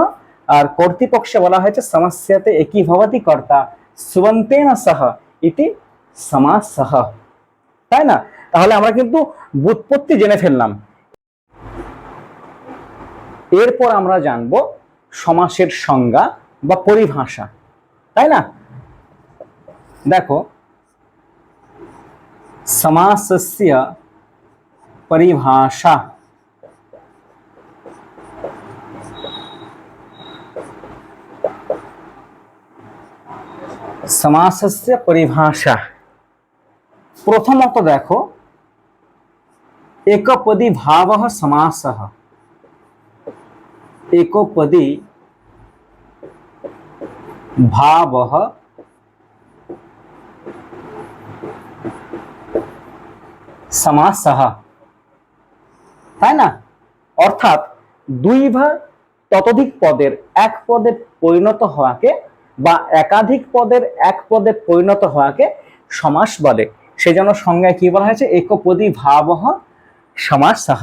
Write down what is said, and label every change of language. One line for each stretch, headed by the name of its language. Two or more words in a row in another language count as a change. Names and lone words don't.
Bangla: আর কর্তৃপক্ষে বলা হয়েছে
Sanskrit: সমস্যাতে একীভবতি কর্তা সুবন্তেন সহ ইতি সমাসঃ,
Bangla: তাই না? তাহলে আমরা কিন্তু ব্যুৎপত্তি জেনে ফেললাম। এরপর আমরা জানব সমাসের সংজ্ঞা বা পরিভাষা, তাই না?
Sanskrit: দেখো समासस्य परिभाषा। समासस्य परिभाषा प्रथमत देखो एकपदी भावः समासः। एकपदी भावः সমাসঃ,
Bangla: তাই না? অর্থাৎ দুই বা ততোধিক পদের এক পদে পরিণত হওয়াকে বা একাধিক পদের এক পদে পরিণত হওয়াকে সমাস বলে। সেজন্য সংজ্ঞায় কি বলা হয়েছে?
Sanskrit: একপদী ভাবঃ সমাসঃ।